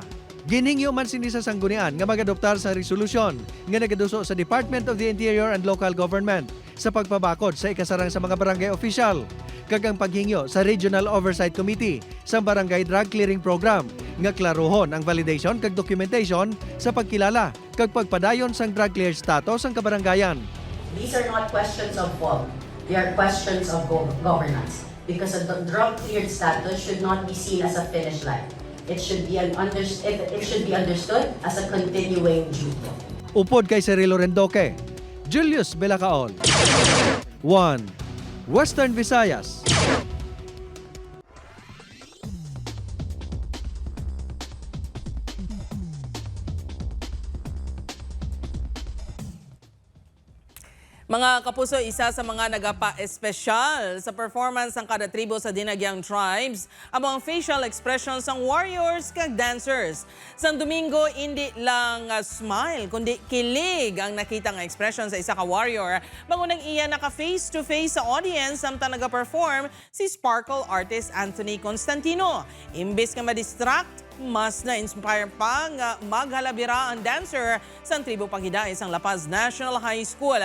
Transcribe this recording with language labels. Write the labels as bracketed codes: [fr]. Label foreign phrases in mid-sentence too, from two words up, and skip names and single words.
[hil] Giningyo man sini sa sanggunian nga mag-adoptar sa resolusyon nga nagaduso sa Department of the Interior and Local Government sa pagpabakod sa ikasarang sa mga barangay official kag ang paghingyo sa Regional Oversight Committee sa Barangay Drug Clearing Program nga klaruhon ang validation kag documentation sa pagkilala kag pagpadayon sang [en] drug clear status [hil] ang kabarangayan. [en] These are not questions of fault. They are questions of governance. Because a drug-cleared status should not be seen as a finish line. It should be understood as a continuing duty. [hil] Upod kay Cirilo Rendoque, Julius Bilacaol. 1 Western Visayas. Mga kapuso, isa sa mga nagapa-espesyal sa performance ng kada tribo sa Dinagyang Tribes ang mga [en] facial expressions [hil] ng warriors kag dancers. [tl] Sa Domingo, hindi lang smile, kundi kilig ang nakita ng expression sa isa ka warrior. [hil] Bangunang iya naka face-to-face sa audience samtang nag-perform si Sparkle artist Anthony Constantino. Imbes nga ma-distract, mas na-inspire pa nga maghalabira ang dancer sa tribo Panghiday sa La Paz National High School.